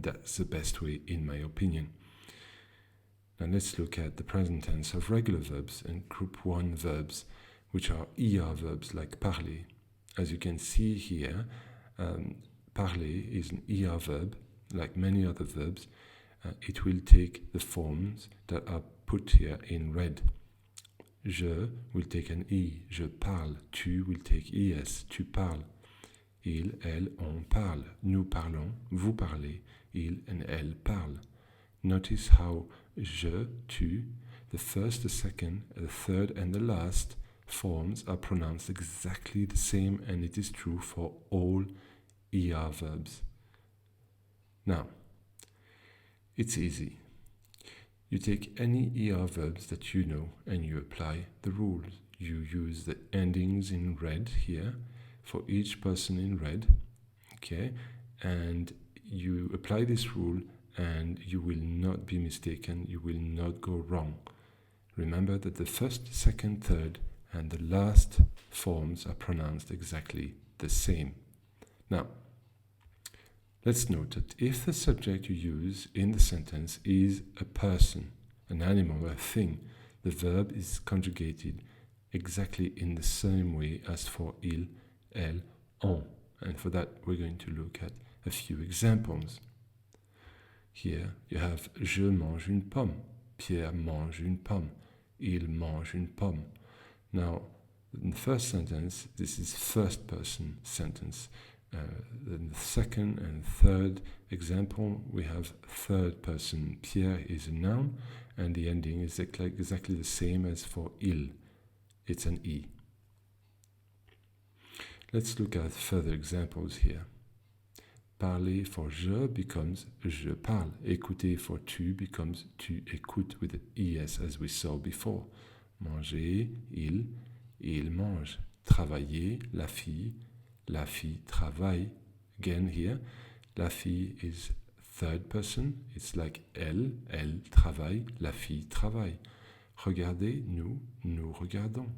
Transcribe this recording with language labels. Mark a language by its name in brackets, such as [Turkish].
[English] That's the best way, in my opinion. Now let's look at the present tense of regular verbs and group 1 verbs, which are ER verbs like parler. As you can see here, parler is an ER verb, like many other verbs. It will take the forms that are put here in red. Je will take an E, [French] je parle. [English] Tu will take ES, [French] tu parles. Il, elle, on parle. Nous parlons, vous parlez. Il and elle parlent. [English] Notice how je, tu, the first, the second, the third, and the last forms are pronounced exactly the same, and it is true for all ER verbs. Now, it's easy. You take any ER verbs that you know and you apply the rules. You use the endings in red here for each person in red, okay? And you apply this rule and you will not be mistaken, you will not go wrong. Remember that the first, second, third, and the last forms are pronounced exactly the same. Now, let's note that if the subject you use in the sentence is a person, an animal, a thing, the verb is conjugated exactly in the same way as for il, elle, on. And for that, we're going to look at a few examples. Here you have [French] je mange une pomme, Pierre mange une pomme, il mange une pomme. [English] Now, in the first sentence, this is first person sentence. In the second and third example, we have third person. Pierre is a noun, and the ending is exactly the same as for il. It's an E. Let's look at further examples here. Parler for je becomes [French] je parle. [English] Écouter for tu becomes [French] tu écoutes [English] with the ES as we saw before. [French] Manger, il mange. Travailler, la fille travaille. [English] Again here, [French] la fille [English] is third person. It's like [French] elle travaille, la fille travaille. Regardez, nous regardons.